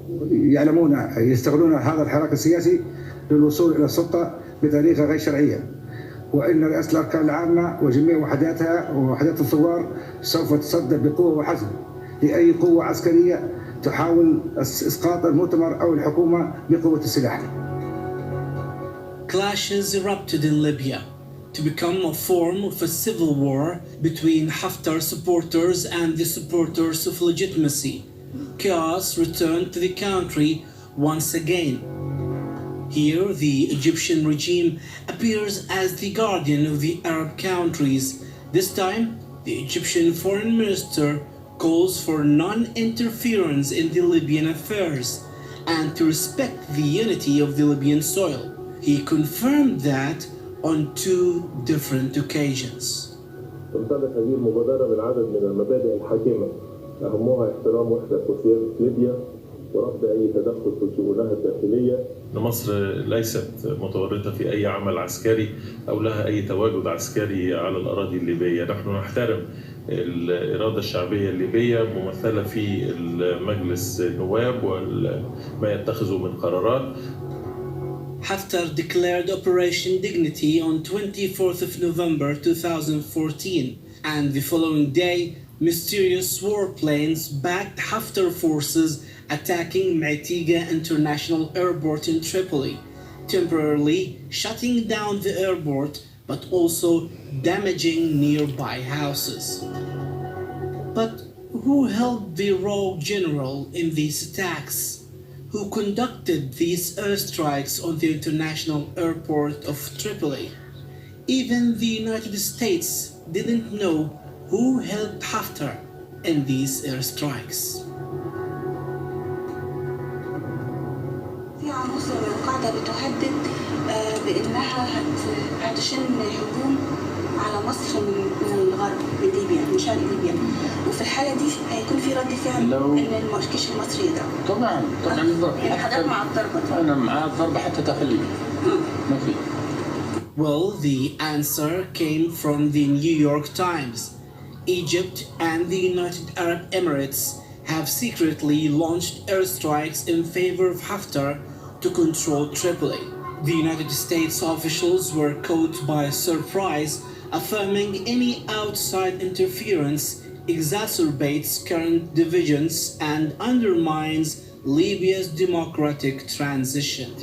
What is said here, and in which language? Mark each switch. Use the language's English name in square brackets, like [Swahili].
[Arabic] يعلمون يستغلون هذا الحراك السياسي للوصول إلى السلطة بطريقة غير شرعية، وإن رئاسة الأركان العامة وجميع وحداتها ووحدات الثوار سوف تصدى بقوة وحزم لأي قوة عسكرية تحاول إسقاط المؤتمر أو الحكومة بقوة السلاح. [English] Clashes erupted in Libya to become a form of a civil war between Haftar supporters and the supporters of legitimacy. Chaos returned to the country once again. Here, the Egyptian regime appears as the guardian of the Arab countries. This time, the Egyptian foreign minister calls for non-interference in the Libyan affairs and to respect the unity of the Libyan soil. He confirmed that on two different occasions. [Arabic] تمتلك هذه المبادرة من عدد من المبادئ الحاكمة، أهمها احترام وحدة وسيادة ليبيا ورفض أي تدخل في شؤونها الداخلية. مصر ليست متورطة في أي عمل عسكري أو لها أي تواجد عسكري على الأراضي الليبية. نحن نحترم الإرادة الشعبية الليبية ممثلة في المجلس النواب وما يتخذه من قرارات. [English] Haftar declared Operation Dignity on 24th of November 2014, and the following day, mysterious warplanes backed Haftar forces attacking Maitiga International Airport in Tripoli, temporarily shutting down the airport but also damaging nearby houses. But who held the rogue general in these attacks? Who conducted these airstrikes on the international airport of Tripoli? Even the United States didn't know who helped Haftar in these airstrikes. [Arabic] في عناصر القاعدة بتهدد بأنها هتشن هجوم على مصر من الغرب من ليبيا من شرق ليبيا، وفي الحالة دي هيكون في رد فعل إن الجيش المصري يضرب. طبعا الضرب. يعني حضرتك مع الضربة؟ أنا مع الضربة حتى داخل ليبيا. ما في. [English] Well, the answer came from the New York Times. Egypt and the United Arab Emirates have secretly launched airstrikes in favor of Haftar to control Tripoli. The United States officials were caught by surprise, affirming any outside interference exacerbates current divisions and undermines Libya's democratic transition.